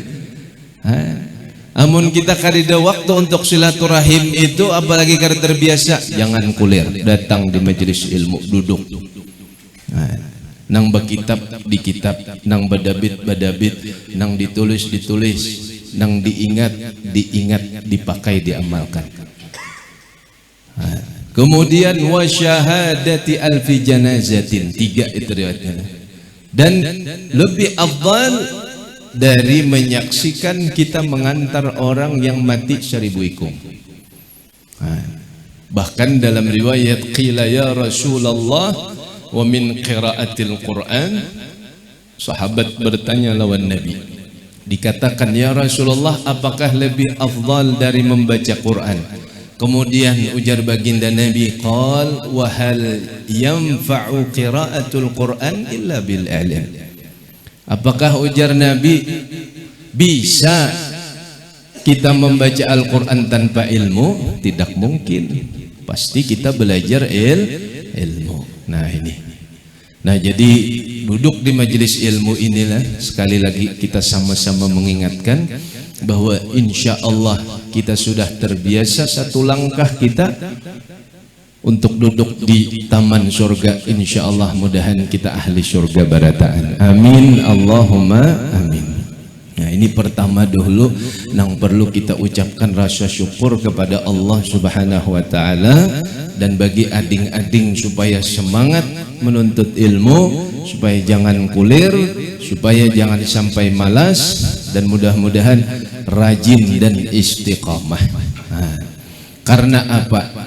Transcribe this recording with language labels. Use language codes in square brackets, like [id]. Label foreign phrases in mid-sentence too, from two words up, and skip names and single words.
[bjn] Amun kita kadida waktu untuk silaturahim itu, apalagi kada terbiasa, jangan kulir, datang di majelis ilmu, duduk. Nang berkitab di kitab, nang badabit badabit, nang ditulis ditulis, nang diingat diingat, dipakai diamalkan. Kemudian [ar] wa syahadati alfi janazatin, [bjn] 3 itu riwayatnya. Dan lebih afdal dari menyaksikan kita mengantar orang yang mati 1000 ikung. Bahkan dalam riwayat [ar] qila ya Rasulullah wa min qiraatil Quran, [bjn] sahabat bertanya lawan Nabi, dikatakan [ar] ya Rasulullah, [bjn] apakah lebih afdal dari membaca Quran? Kemudian ujar baginda Nabi, [ar] qal wa hal yanfa'u qiraatul Quran illa bil ilm. [bjn] Apakah ujar Nabi, bisa kita membaca Al-Quran tanpa ilmu? Tidak mungkin. Pasti kita belajar ilmu. Nah ini. Nah jadi duduk di majelis ilmu inilah sekali lagi kita sama-sama mengingatkan bahwa [ar] insya Allah [bjn] kita sudah terbiasa satu langkah kita untuk duduk di taman surga. [ar] Insya Allah [bjn] mudahan kita ahli surga barataan. [ar] Amin Allahumma amin. [bjn] Nah ini pertama dulu yang perlu kita ucapkan rasa syukur kepada Allah [ar] subhanahu wa ta'ala. [bjn] Dan bagi ading-ading supaya semangat menuntut ilmu, supaya jangan kulir, supaya jangan sampai malas, dan mudah-mudahan rajin dan istiqamah. Karena apa?